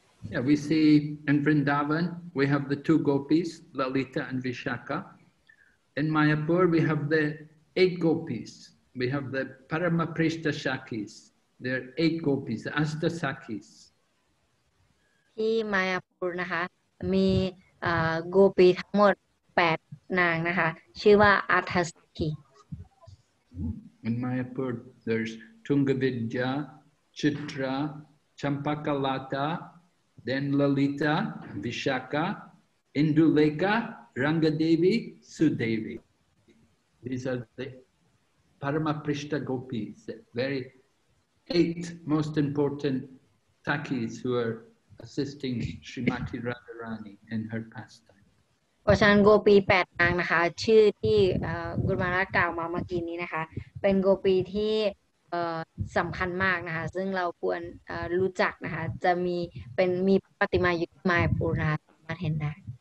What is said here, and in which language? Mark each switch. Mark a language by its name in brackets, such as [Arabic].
[English] Yeah, we see in Vrindavan, we have the two gopis, Lalita and Vishaka. In Mayapur, we have the 8 gopis. We have the Paramaprishta Shakis. There are 8 gopis, the Astasakis. [Thai] ที่มายาปูร์นะคะมีโกปีทั้งหมด8นางนะคะชื่อว่าอัฏฐสกี [English] In Mayapur, there's Tungavidya, Chitra, Champakalata, then Lalita, Vishaka, Induleka, Rangadevi, Sudevi. These are the Paramaprishta gopis, the very 8 most important Sakis who are assisting Srimati Radharani in her pastime. [Thai] เพราะฉะนั้นโกปี8นางนะคะชื่อที่กุลมาราชกล่าวมาเมื่อกี้นี้นะคะเป็นโกปีที่สำคัญมากนะคะซึ่งเราควรรู้จักนะคะจะมีปฏิมาอยู่ที่มายปูร์นะคะสามารถเห็นได้